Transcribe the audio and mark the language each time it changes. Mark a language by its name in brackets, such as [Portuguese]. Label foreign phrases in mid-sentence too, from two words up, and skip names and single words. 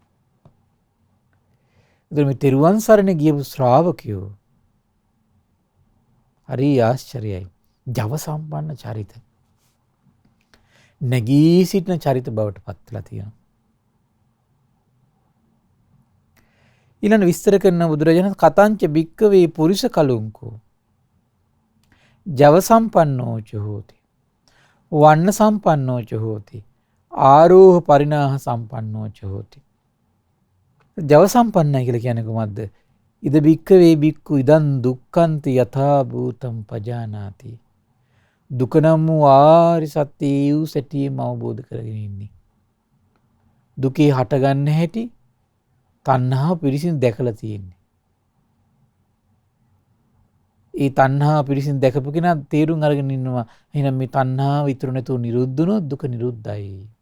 [Sinhala] ඉතින් මේ තෙරුවන් සරණ ගියපු ශ්‍රාවකයෝ හරි ආශ්චර්යයි. ජව සම්පන්න චරිත. නැගී සිටින චරිත බවට පත්ලා තියෙනවා. ඊළඟ විස්තර කරන බුදුරජාණන් [Pali] කතංච භික්කවේ පුරිස කලුංකෝ ජව සම්පන්නෝච හෝති වන්න සම්පන්නෝච හෝති ආරෝහ පරිණාහ සම්පන්නෝච හෝති. [Sinhala] ජව සම්පන්නයි කියලා කියන්නේ කොහොමද? [Pali] ඉද භික්කවේ භික්ඛු ඉදං දුක්ඛන්ති යථා භූතං පජානාති. [Sinhala] දුක නම් වූ ආරි සත්‍ය වූ සැටියෙම අවබෝධ කරගෙන ඉන්නේ. දුකේ හටගන්න හැටි තණ්හාව පිරිසින් දැකලා තියෙන්නේ. ඒ තණ්හාව පිරිසින් දැකපු කෙනා තේරුම් අරගෙන ඉන්නවා එහෙනම් මේ තණ්හාව ඉතුරු නැතුව නිරුද්ධ වුණොත් දුක නිරුද්ධයි.